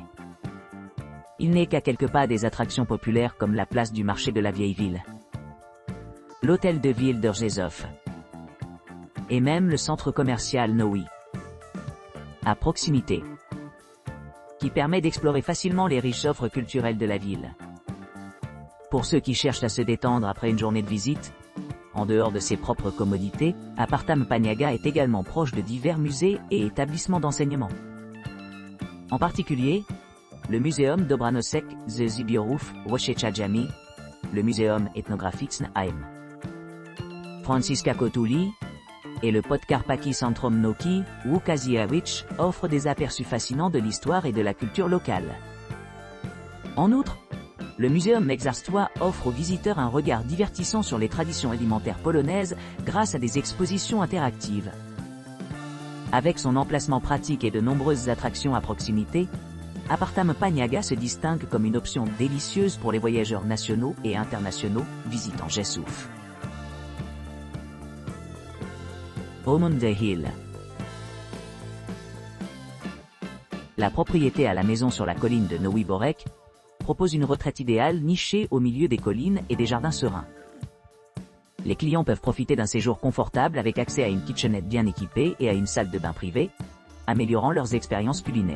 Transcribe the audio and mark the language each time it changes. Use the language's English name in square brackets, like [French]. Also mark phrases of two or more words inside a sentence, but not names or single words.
[French] Il n'est qu'à quelques pas des attractions populaires comme la place du marché de la vieille ville, l'hôtel de ville de Rzeszów, et même le centre commercial Nowy, à proximité, qui permet d'explorer facilement les riches offres culturelles de la ville. Pour ceux qui cherchent à se détendre après une journée de visite, en dehors de ses propres commodités, Appartament Paniaga est également proche de divers musées et établissements d'enseignement. En particulier, le Muzeum Dobranoszek ze Zbiorów Wojciechami, le Muzeum Etnograficzny AM Franciszka Kotuli et le Podkarpacki Centrum Nauki Łukasiewicz offrent des aperçus fascinants de l'histoire et de la culture locale. En outre, le Muzeum Mexarstwa offre aux visiteurs un regard divertissant sur les traditions alimentaires polonaises grâce à des expositions interactives. Avec son emplacement pratique et de nombreuses attractions à proximité, Appartament Paniaga se distingue comme une option délicieuse pour les voyageurs nationaux et internationaux visitant Rzeszów. Home on the Hill. La propriété à la maison sur la colline de Nowy Borek propose une retraite idéale nichée au milieu des collines et des jardins sereins. Les clients peuvent profiter d'un séjour confortable avec accès à une kitchenette bien équipée et à une salle de bain privée, améliorant leurs expériences culinaires.